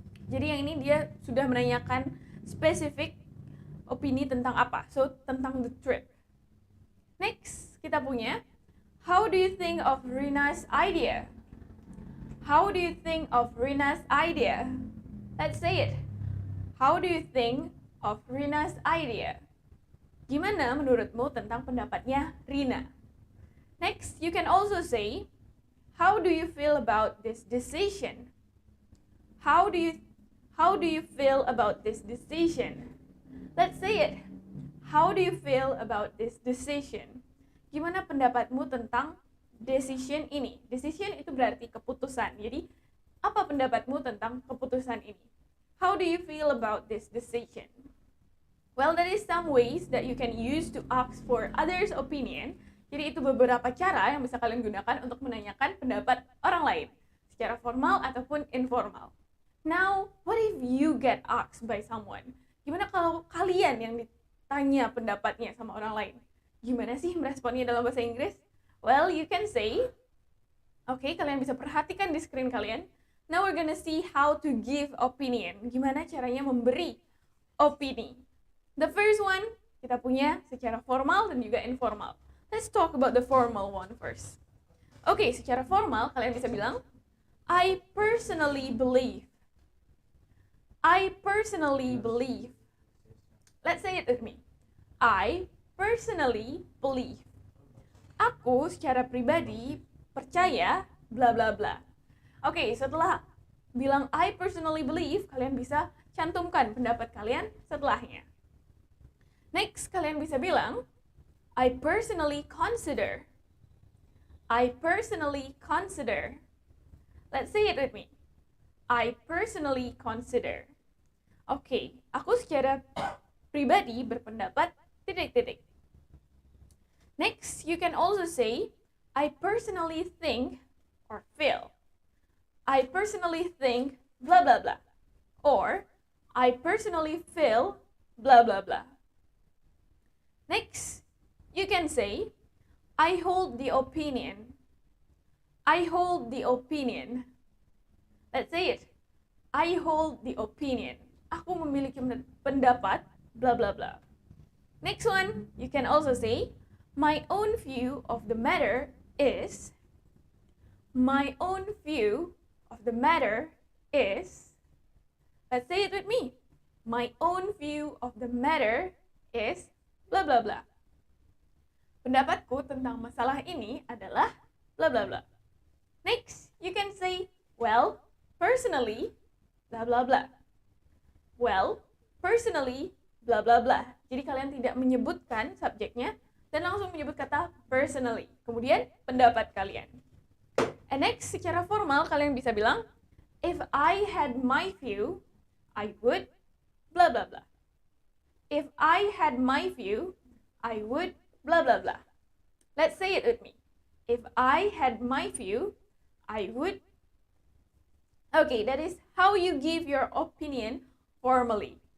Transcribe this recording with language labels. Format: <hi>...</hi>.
<id>Jadi yang ini dia sudah menanyakan spesifik opini tentang apa. So, tentang the trip.</id> <en>Next,</en> <id>kita punya</id> <en>how do you think of Rina's idea? How do you think of Rina's idea? Let's say it. How do you think of Rina's idea?</en> <id>Gimana menurutmu tentang pendapatnya Rina?</id> <en>Next, you can also say, how do you feel about this decision? How do you feel about this decision? Let's say it. How do you feel about this decision?</en> <id>Gimana pendapatmu tentang decision ini? Decision itu berarti keputusan. Jadi, apa pendapatmu tentang keputusan ini?</id> <en>How do you feel about this decision? Well, there is some ways that you can use to ask for others' opinion.</en> <id>Jadi, itu beberapa cara yang bisa kalian gunakan untuk menanyakan pendapat orang lain, secara formal ataupun informal.</id> <en>Now, what if you get asked by someone?</en> <id>Gimana kalau kalian yang ditanya pendapatnya sama orang lain? Gimana sih meresponnya dalam bahasa Inggris?</id> <en>Well, you can say, okay,</en> <id>kalian bisa perhatikan di screen kalian.</id> <en>Now we're gonna see how to give opinion.</en> <id>Gimana caranya memberi opini. The first one, kita punya secara formal dan juga informal.</id> <en>Let's talk about the formal one first.</en> <id>Okay, secara formal, kalian bisa bilang,</id> <en>I personally believe. I personally believe. Let's say it with me. I personally believe.</en> <id>Aku secara pribadi percaya bla bla bla. Oke, setelah bilang I personally believe, kalian bisa cantumkan pendapat kalian setelahnya. Next, kalian bisa bilang</id> <en>I personally consider. I personally consider. Let's say it with me. I personally consider.</en> <id>Oke, aku secara pribadi berpendapat titik-titik.</id> <en>Next, you can also say, I personally think or feel. I personally think blah blah blah. Or, I personally feel blah blah blah. Next, you can say, I hold the opinion. I hold the opinion. Let's say it. I hold the opinion.</en> <id>Aku memiliki pendapat blah blah blah.</id> <en>Next one, you can also say, my own view of the matter is. My own view of the matter is. Let's say it with me. My own view of the matter is blah blah blah.</en> <id>Pendapatku tentang masalah ini adalah blah blah blah.</id> <en>Next, you can say, well, personally, blah blah blah. Well, personally, blah blah blah.</en> <id>Jadi kalian tidak menyebutkan subjeknya dan langsung menyebut kata personally. Kemudian pendapat kalian. And next, secara formal kalian bisa bilang,</id> <en>if I had my view, I would</en> <id>blah blah blah.</id> <en>If I had my view, I would blah blah blah. Let's say it with me. If I had my view, I would. Okay, that is how you give your opinion formally.</en>